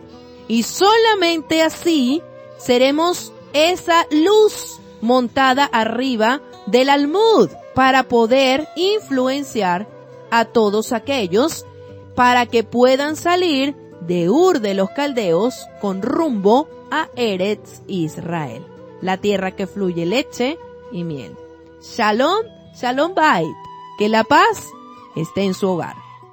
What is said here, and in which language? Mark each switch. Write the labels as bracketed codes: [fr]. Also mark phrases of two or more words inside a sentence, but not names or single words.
[es] Y solamente así seremos esa luz montada arriba del almud para poder influenciar a todos aquellos para que puedan salir de Ur de los Caldeos con rumbo a Eretz Israel, la tierra que fluye leche y miel. [he] שלום, שלום בית, [es] que la paz esté en su hogar.